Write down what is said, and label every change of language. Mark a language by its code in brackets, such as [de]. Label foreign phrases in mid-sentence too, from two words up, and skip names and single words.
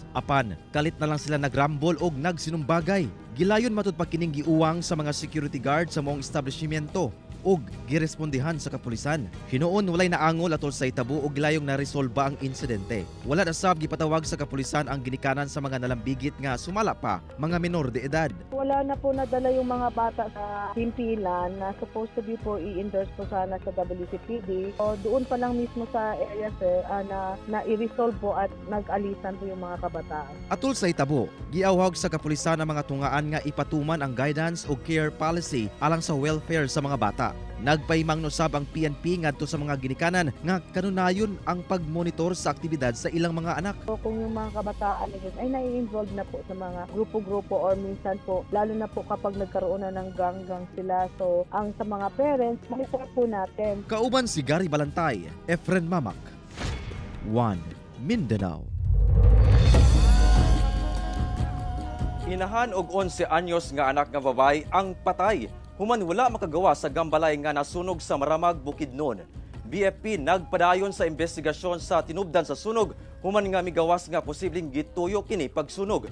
[ceb] Apan kalit na lang sila nagrambol og nagsinumbagay. Gilayon matud pa kining giuwang sa mga security guard sa moong establishmento ug girespondihan sa kapulisan. Hinuon walay naangol atol sa hitabo ug gilayong naresolba ang insidente. Wala na sab gipatawag sa kapulisan ang ginikanan sa mga nalambigit nga sumala pa mga menor de edad. [tl] Wala na po nadala yung mga bata sa pimpilan na [en] supposed to be [tl] po i-endorse po sana sa WCPD. O doon pa lang mismo sa area sir na i-resolve po at nag-alisan po yung mga kabataan. [ceb] Atol sa hitabo, giawhag sa kapulisan ang mga tungaan nga ipatuman ang guidance o [en] care policy [ceb] alang sa welfare sa mga bata. Nagpahimang nosab ang PNP ngadto sa mga ginikanan nga kanunayon ang pagmonitor sa aktibidad sa ilang mga anak. [tl] So kung yung mga kabataan ay nai-involve na po sa mga grupo-grupo or minsan po, lalo na po kapag nagkaroon na ng gang-gang sila. So ang sa mga parents, monitor po natin. [ceb] Kauban si Gary Balantay, Efren Mamak, One Mindanao. Inahan og 11 anyos nga anak nga babae ang patay. Human wala makagawa sa gambalay nga nasunog sa Maramag, Bukidnon. BFP nagpadayon sa investigasyon sa tinubdan sa sunog, human nga migawas nga posibleng gituyo kini pagsunog.